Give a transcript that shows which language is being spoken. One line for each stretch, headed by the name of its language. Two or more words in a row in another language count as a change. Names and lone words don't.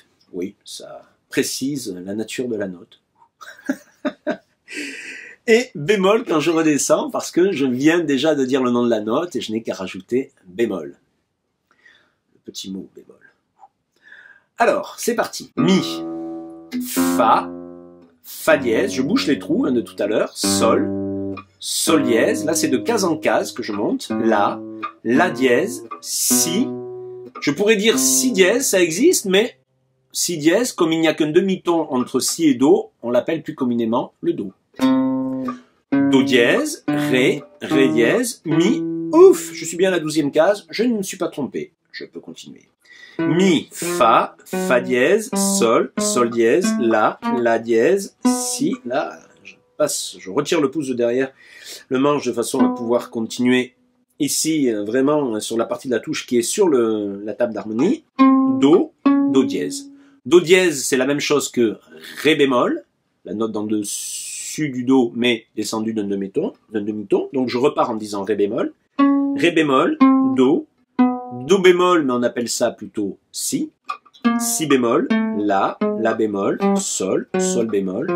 French: Oui, ça précise la nature de la note. Et bémol quand je redescends, parce que je viens déjà de dire le nom de la note et je n'ai qu'à rajouter bémol. Le petit mot bémol. Alors, c'est parti. Mi, fa, fa dièse, je bouche les trous de tout à l'heure, sol, sol dièse, là c'est de case en case que je monte, la dièse, si, je pourrais dire si dièse, ça existe, mais si dièse, comme il n'y a qu'un demi-ton entre si et do, on l'appelle plus communément le do. Do dièse, ré, ré dièse, mi, ouf, je suis bien à la 12e case, je ne me suis pas trompé, je peux continuer. Mi, fa, fa dièse, sol, sol dièse, la dièse, si, là, je retire le pouce de derrière le manche de façon à pouvoir continuer ici, vraiment, sur la partie de la touche qui est sur la table d'harmonie, do, do dièse. Do dièse, c'est la même chose que ré bémol, la note dans le dessus du do, mais descendue d'un demi-ton, donc je repars en disant ré bémol, do, do bémol, mais on appelle ça plutôt si bémol, la bémol, sol, sol bémol,